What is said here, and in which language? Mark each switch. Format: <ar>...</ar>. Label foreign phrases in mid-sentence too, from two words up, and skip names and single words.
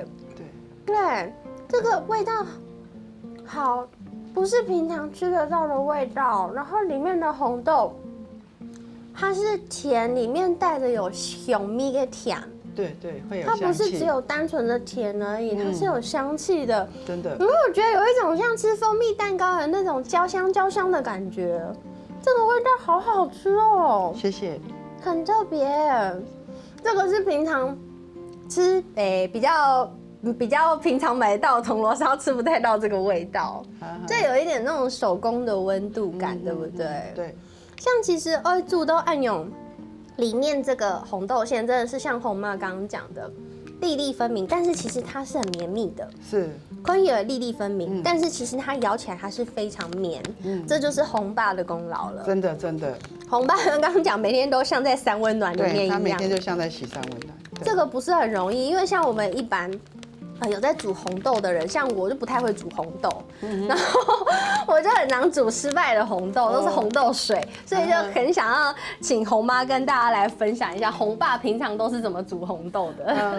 <zh>對，這個味道好，不是平常吃得到的味道。然後裡面的紅豆，它是甜，裡面帶着有香蜜的甜。對，會有香氣。它不是只有單純的甜而已，它是有香氣的。真的。因為我覺得有一種像吃蜂蜜蛋糕的那種焦香的感覺。這個味道好好吃哦！謝謝，很特別。這個是平常吃，比較平常買到銅鑼燒吃不太到這個味道，這有一點那種手工的溫度感，對不對？對。像其實二煮都暗湧裡面這個紅豆餡真的是像紅媽剛剛講的粒粒分明，但是其實它是很綿密的。是。可以有粒粒分明，但是其實它咬起來還是非常綿，這就是紅爸的功勞了。真的。紅爸剛剛講，每天都像在三溫暖裡面一樣。他每天就像在洗三溫暖。這個不是很容易，因為像我們一般有在煮红豆的人，像我就不太会煮红豆，然后我就很常煮失败的红豆，都是红豆水，所以就很想要请红妈跟大家来分享一下，红爸平常都是怎么煮红豆的。</zh>